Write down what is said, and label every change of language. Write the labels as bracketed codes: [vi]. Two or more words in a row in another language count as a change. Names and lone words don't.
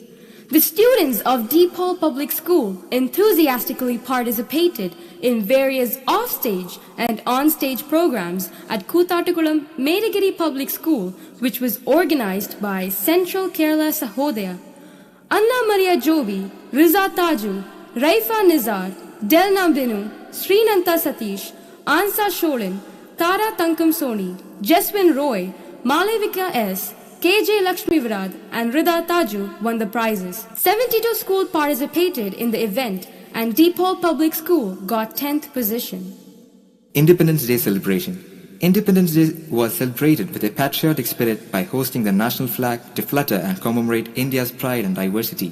[en] The students of DePaul Public School enthusiastically participated in various off-stage and on-stage programs at Koothatukulam Medagiri Public School, which was organized by Central Kerala Sahodaya. Anna Maria Jovi, Riza Taju, Raifa Nizar, Delna Binu, Srinanta Satish, Ansa Sholin, Tara Tankam Soni, Jeswin Roy, Malavika S., KJ Lakshmi Virad and Rida Taju won the prizes. 72 schools participated in the event and DePaul Public School got 10th position. Independence Day celebration. Independence Day was celebrated with a patriotic spirit by hosting the national flag to flutter and commemorate India's pride and diversity.